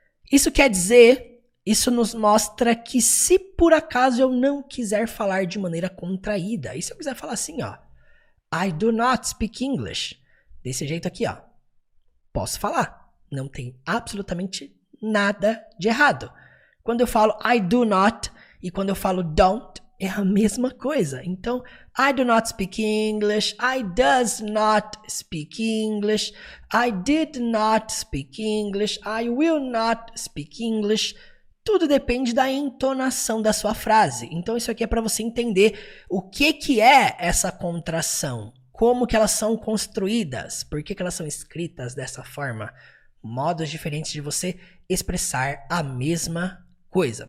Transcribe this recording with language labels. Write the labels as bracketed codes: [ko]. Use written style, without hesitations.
[pt] Isso quer dizer, isso nos mostra que se por acaso eu não quiser falar de maneira contraída, e se eu quiser falar assim, ó, [en] I do not speak English, [pt] desse jeito aqui, ó, posso falar. Não tem absolutamente nada de errado. Quando eu falo I do not e quando eu falo don't, é a mesma coisa. [en] Então, I do not speak English, I does not speak English, I did not speak English, I will not speak English. [pt] Tudo depende da entonação da sua frase. Então, isso aqui é para você entender o que é essa contração, como que elas são construídas, por que elas são escritas dessa forma, modos diferentes de você expressar a mesma coisa.